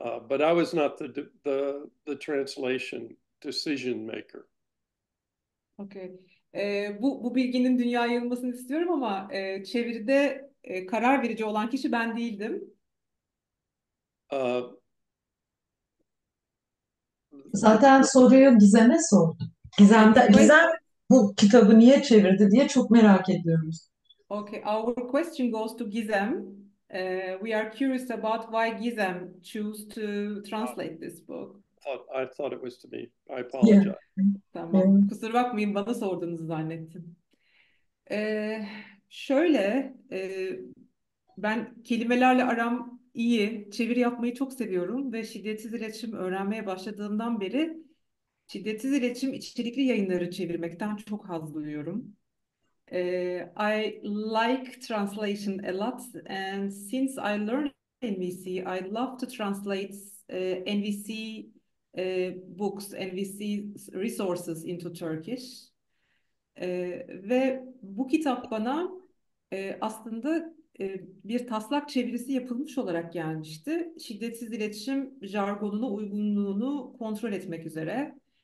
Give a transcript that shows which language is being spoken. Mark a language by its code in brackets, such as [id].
[en] But I was not the translation decision maker. Okay. [tr] Bu bilginin dünyaya yayılmasını istiyorum ama çeviride karar verici olan kişi ben değildim. Zaten soruyu Gizem'e sordum. Gizem bu kitabı niye çevirdi diye çok merak ediyoruz. [en] Okay, our question goes to Gizem. We are curious about why Gizem chose to translate this book. I thought it was to me. I apologize. Yeah. [tr] Tamam, kusura bakmayın, bana sorduğunuzu zannettim. Şöyle, ben kelimelerle aram iyi, çeviri yapmayı çok seviyorum ve şiddetsiz iletişim öğrenmeye başladığımdan beri şiddetsiz iletişim içerikli yayınları çevirmekten çok haz duyuyorum. [en] I like translation a lot, and since I learned NVC, I love to translate NVC books, NVC resources into Turkish. [tr] Ve bu kitap bana aslında bir taslak çevirisi yapılmış olarak gelmişti. Şiddetsiz iletişim jargonuna uygunluğunu kontrol etmek üzere.